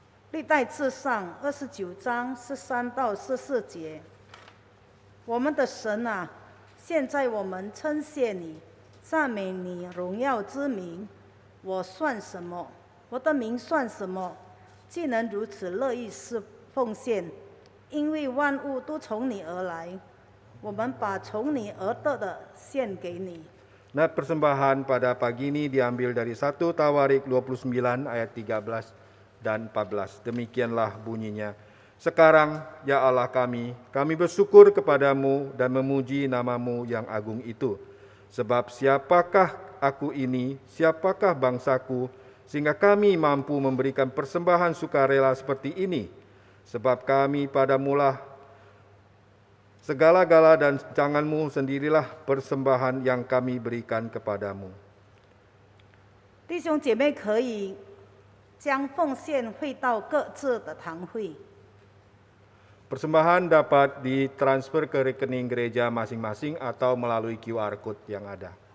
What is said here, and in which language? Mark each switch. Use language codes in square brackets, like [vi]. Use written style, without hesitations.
[zh] 历代志上29章13到14节，我们的神啊，现在我们称谢你，赞美你荣耀之名。我算什么？我的名算什么？既能如此乐意奉献，因为万物都从你而来，我们把从你而得的献给你。 [id] Nah, persembahan pada pagi ini diambil dari 1 Tawarik 29 ayat 13 dan 14. Demikianlah bunyinya. Sekarang, ya Allah kami bersyukur kepadamu dan memuji nama-Mu yang agung itu. Sebab siapakah aku ini, siapakah bangsaku, sehingga kami mampu memberikan persembahan sukarela seperti ini. Sebab kami padamulah segala-gala dan jangan-Mu sendirilah persembahan yang kami berikan kepadamu. [zh] 弟兄姐妹可以将奉献汇到各自的堂会。 [id] Persembahan dapat ditransfer ke rekening gereja masing-masing atau melalui QR Code yang ada.